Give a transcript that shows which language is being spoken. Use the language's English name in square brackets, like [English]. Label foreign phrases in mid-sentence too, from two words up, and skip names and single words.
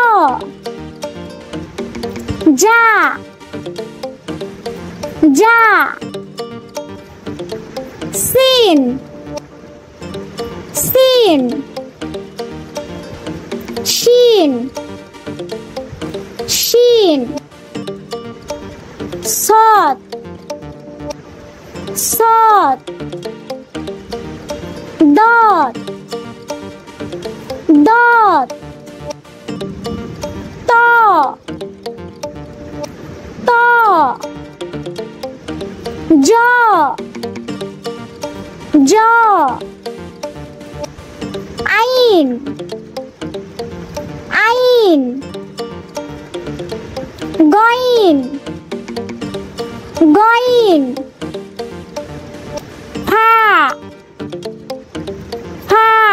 [Arabic] زا، زا. سين، سين. شين، شين. صاد، صاد. ضاد، ضاد. طا، طا. ظا، ظا. عين، عين. غين، غين. فا، فا.